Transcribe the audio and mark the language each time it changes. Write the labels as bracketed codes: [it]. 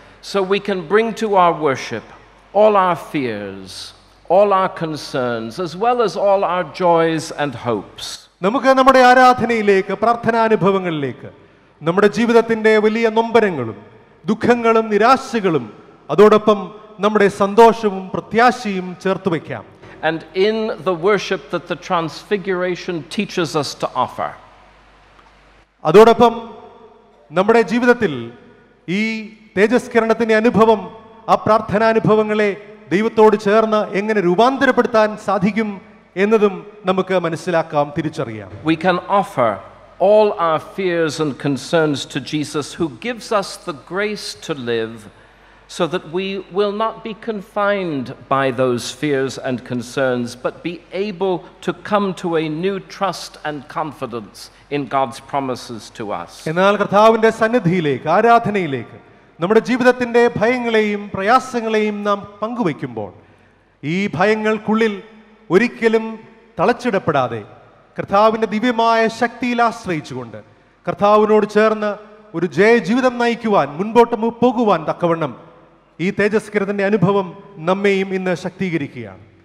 [en] So we can bring to our worship all our fears, all our concerns, as well as all our joys and hopes. [ml] നമുക്ക് നമ്മുടെ ആരാധനയിലേക്ക്, പ്രാർത്ഥനാനുഭവങ്ങളിലേക്ക് നമ്മുടെ ജീവിതത്തിന്റെ വലിയ നൊമ്പരങ്ങളും ദുഃഖങ്ങളും നിരാശകളും അതോടൊപ്പം നമ്മുടെ സന്തോഷവും പ്രത്യാശയും ചേർത്ത് വയ്ക്കാം. [en] And in the worship that the transfiguration teaches us to offer. [ml] അതോടൊപ്പം നമ്മുടെ ജീവിതത്തിൽ ഈ തേജസ്കരണത്തിന്റെ അനുഭവം, ആ പ്രാർത്ഥനാനുഭവങ്ങളെ ദൈവത്തോട് ചേർന്ന് എങ്ങനെ രൂപാന്തരപ്പെടുത്താൻ സാധിക്കും എന്നതും നമുക്ക് മനസ്സിലാക്കാം, തിരിച്ചറിയാം. [en] We can offer all our fears and concerns to Jesus, who gives us the grace to live so that we will not be confined by those fears and concerns, but be able to come to a new trust and confidence in God's promises to us. [ml] എന്നാൽ കർത്താവിന്റെ സന്നിധിയിലേക്ക്, ആരാധനയിലേക്ക് നമ്മുടെ ജീവിതത്തിന്റെ ഭയങ്ങളെയും പ്രയാസങ്ങളെയും നാം പങ്കുവയ്ക്കുമ്പോൾ ഈ ഭയങ്ങൾക്കുള്ളിൽ ഒരിക്കലും തളച്ചിടപ്പെടാതെ കർത്താവിന്റെ ദിവ്യമായ ശക്തിയിൽ ആശ്രയിച്ചുകൊണ്ട് കർത്താവിനോട് ചേർന്ന് ഒരു ജയജീവിതം നയിക്കുവാൻ, മുൻപോട്ട് പോകുവാൻ തക്കവണ്ണം ഈ തേജസ്കരത്തിന്റെ അനുഭവം നമ്മെയും ഇന്ന് ശക്തീകരിക്കുകയാണ്.